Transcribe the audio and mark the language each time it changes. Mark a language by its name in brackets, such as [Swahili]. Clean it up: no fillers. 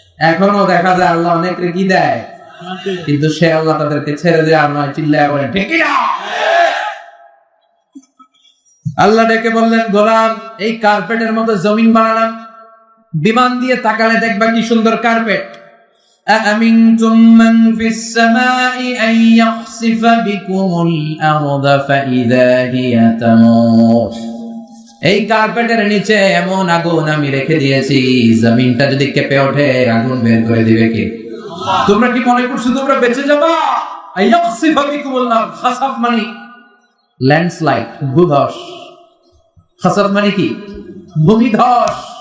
[Bangla] এখনো দেখা যায় আল্লাহ অনেকের কি দেয়, কিন্তু সে আল্লাহ তাদেরকে ছেড়ে দেয় আর নয়। চিল্লায় বলেন ঠিক কি না? আল্লাহ ডেকে বললেন, গোলাম এই কার্পেটের মতো জমিন বানালাম, বিমান দিয়ে তাকালে দেখবা কি সুন্দর কার্পেট। [Arabic] أأمنتم من في السماء أن يخسف بكم الأرض فإذا هي تمور। [Bangla] এই কার্পেটের নিচে এমন আগুন আমি রেখে দিয়েছি, জমিনটা যদি কেঁপে ওঠে আগুন বের করে দিবে কি? তোমরা কি মনে করছো তোমরা বেঁচে যাবা? [Arabic] আইয়াখসিফা বিকুমুল আরদ, [Bangla] খাসাফ মানে ল্যান্ডস্লাইড, ভূধস। খাসাফ মানে কি? ভূমিধস।